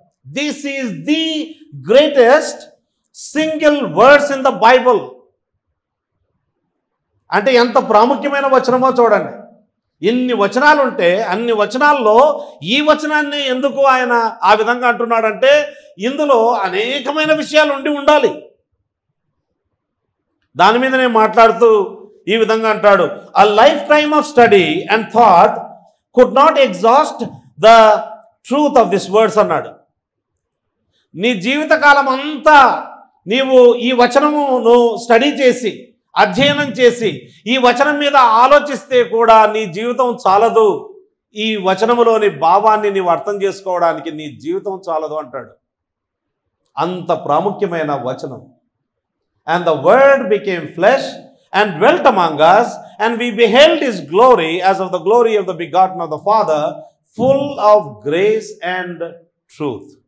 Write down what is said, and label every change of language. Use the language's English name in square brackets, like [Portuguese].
[English] This is the greatest single words in the Bible. [Telugu] అంటే ఎంత ప్రాముఖ్యమైన వచనమో చూడండి. ఇన్ని వచనాలు ఉంటే అన్ని వచనాల్లో ఈ వచనాన్ని ఎందుకు ఆయన ఆ విధంగా అంటున్నాడంటే, ఇందులో అనేకమైన విషయాలు ఉండాలి. దాని మీద నేను మాట్లాడుతూ ఈ విధంగా అంటాడు, [English] a lifetime of study and thought could not exhaust the truth of this words [Telugu] అన్నాడు. నీ జీవితకాలం అంతా నీవు ఈ వచనమును స్టడీ చేసి, అధ్యయనం చేసి, ఈ వచనం మీద ఆలోచిస్తే కూడా నీ జీవితం చాలదు. ఈ వచనములోని భావాన్ని నీవు అర్థం చేసుకోవడానికి నీ జీవితం చాలదు అంటాడు. అంత ప్రాముఖ్యమైన వచనం. [English] And the word became flesh and dwelt among us, and we beheld his glory as of the glory of the begotten of the Father, full of grace and truth.